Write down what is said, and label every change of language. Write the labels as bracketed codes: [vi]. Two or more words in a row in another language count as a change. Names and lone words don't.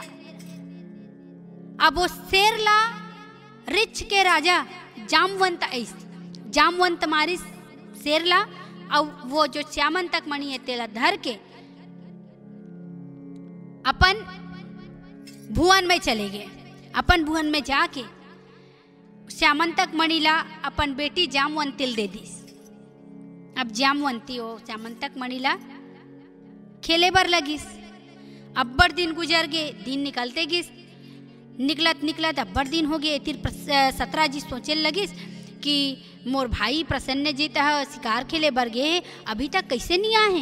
[hne] अब वो शेर ला रिछ के राजा जामवंत मारी शेर ला, और वो जो श्यामंतक मणि है तेला धर के अपन भुवन में चले गए। अपन भुवन में जाके श्यामंतक मणि ला अपन बेटी जामवंती दे दिस। अब जामवंती हो श्यामंतक मणि ला खेले बर लगिस। अब्बड़ दिन गुजर गए, दिन निकलते गिस, निकलत निकलत अब्बड़ दिन हो गए। फिर 17 जी सोचे लगिस कि मोर भाई प्रसन्नजीत शिकार खेले बर गए, अभी तक कैसे नहीं आए।